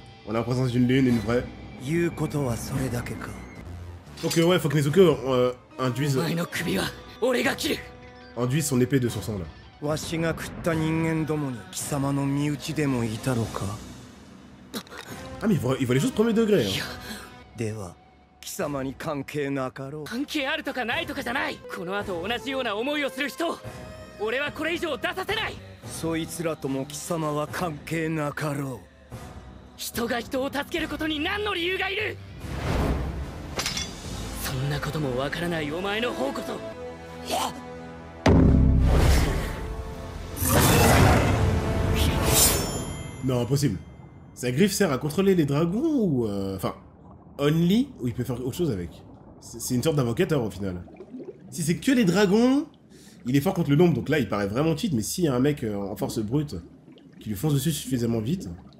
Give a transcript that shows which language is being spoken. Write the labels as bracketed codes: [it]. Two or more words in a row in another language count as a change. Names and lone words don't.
[fr] On est en présence d'une lune, une vraie. Donc ouais, faut que Nezuko induise son épée de son sang, là. Ah mais il voit les choses premier degré. Hein. [ja] 貴様に関係なかろう。関係あるとかないとかじゃない。この後同じような思いをする人、俺はこれ以上出させない。そいつらとも貴様は関係なかろう。人が人を助けることに何の理由がいる。そんなこともわからないお前の方こそ。 [fr] Non, impossible. Sa griffe sert à contrôler les dragons ou... Enfin, only, ou il peut faire autre chose avec. C'est une sorte d'invocateur au final. Si c'est que les dragons, il est fort contre le nombre, donc là il paraît vraiment cheat, mais s'il y a un mec en force brute qui lui fonce dessus suffisamment vite...